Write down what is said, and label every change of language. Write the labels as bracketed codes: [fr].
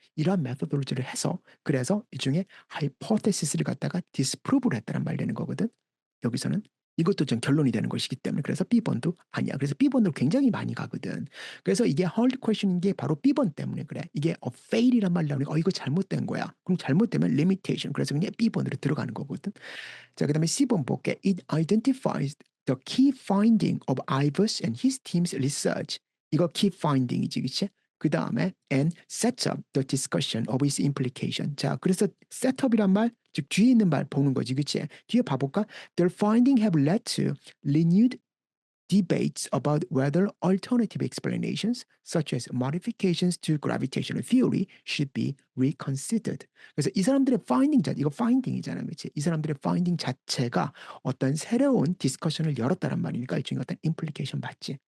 [ko] 이러한 메소돌로지를 해서 그래서 일종의 하이포테시스를 갖다가 디스프루브를 했다는 말 되는 거거든. 여기서는 이것도 좀 결론이 되는 것이기 때문에 그래서 B번도 아니야. 그래서 B번으로 굉장히 많이 가거든. 그래서 이게 hard question인 게 바로 B번 때문에 그래. 이게 fail이란 말이 나오니까 이거 잘못된 거야. 그럼 잘못되면 limitation. 그래서 그냥 B번으로 들어가는 거거든. 자, 그다음에 C번 볼게. [en] It identifies the key finding of Ivers and his team's research. [ko] 이거 key finding이지, 그치? 그 다음에 [en] and sets up the discussion of its implication. [ko] 자, 그래서 setup이란 말, 즉 뒤에 있는 말 보는 거지, 그치? 뒤에 봐볼까? [en] Their finding have led to renewed debates about whether alternative explanations, such as modifications to gravitational theory, should be reconsidered. [ko] 그래서 이 사람들의 finding 이거 finding이잖아요, 그렇지? 이 사람들의 finding 자체가 어떤 새로운 디스커션을 열었다는 말이니까 일종의 어떤 implication 받지.